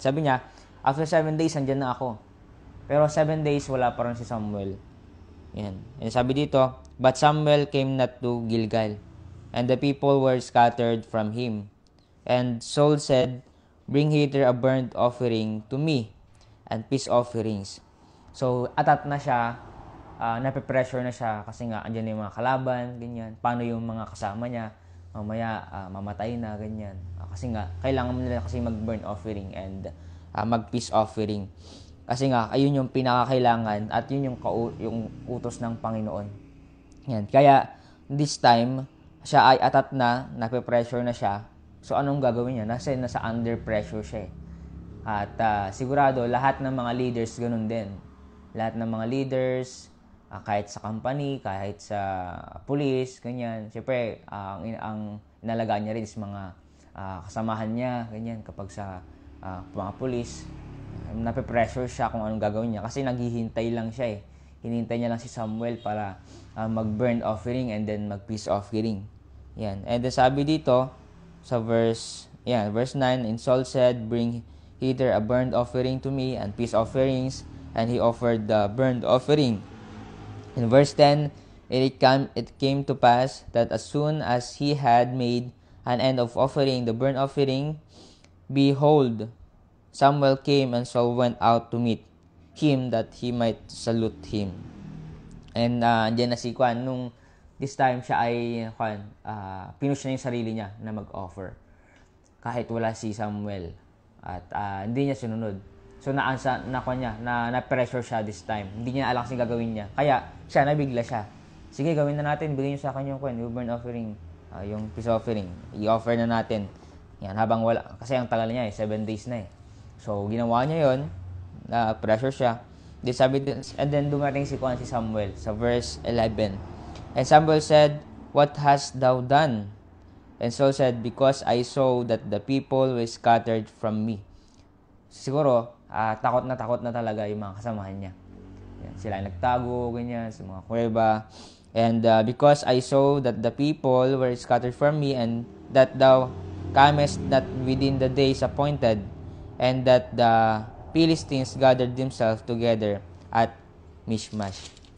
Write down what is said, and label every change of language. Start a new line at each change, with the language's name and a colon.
Filipino: Sabi niya, after 7 days, andyan na ako. Pero 7 days, wala pa rin si Samuel. Yan.
English: And
Filipino: sabi dito,
English: but Samuel came not to Gilgal, and the people were scattered from him. And Saul said, bring hither a burnt offering to me, and peace offerings.
Filipino: So, atat na siya, nape-pressure na siya, kasi nga, andyan na yung mga kalaban, ganyan. Paano yung mga kasama niya? Mamaya, mamatay na, ganyan. Kasi nga, kailangan mo nila kasi mag-burnt offering and mag-peace offering. Kasi nga, ayun yung pinakakailangan at yun yung utos ng Panginoon. Yan. Kaya, this time, siya ay atat na, nape-pressure na siya. So, anong gagawin niya? Nasa under pressure siya. At sigurado, lahat ng mga leaders, ganun din. Lahat ng mga leaders, kahit sa company, kahit sa police, ganyan. Siyempre, ang inalagaan niya rin is mga kasamahan niya, ganyan, kapag sa mga police, nape-pressure siya kung anong gagawin niya kasi naghihintay lang siya hinihintay niya lang si Samuel para mag-burn offering and then mag-peace offering. Yan.
English: And then
Filipino: sabi dito sa
English: verse 9, and Saul said, bring hither a burnt offering to me and peace offerings, and he offered the burnt offering. In verse 10, it came to pass that as soon as he had made an end of offering the burnt offering, behold, Samuel came and Saul went out to meet him that he might salute him.
Filipino: And andyan na si Kwan, nung this time siya ay pinush na yung sarili niya na mag-offer. Kahit wala si Samuel. At hindi niya sinunod. So na-pressure siya this time. Hindi niya alam kasi gagawin niya. Kaya siya, nabigla siya. Sige, gawin na natin. Bigyan niyo sa akin yung burnt offering, yung peace offering. I-offer na natin. Yan, habang wala. Kasi ang tagal niya 7 days na So, ginawa niya yon, pressure siya. And then dumating si Samuel sa verse 11.
English: And Samuel said, what hast thou done? And Saul said, because I saw that the people were scattered from me.
Filipino: Siguro, takot na talaga yung mga kasamahan niya. Yan, sila nagtago, ganyan, sa mga kuweba.
English: And because I saw that the people were scattered from me, and that thou camest not within the days appointed, and that the Philistines gathered themselves together at Mishmash.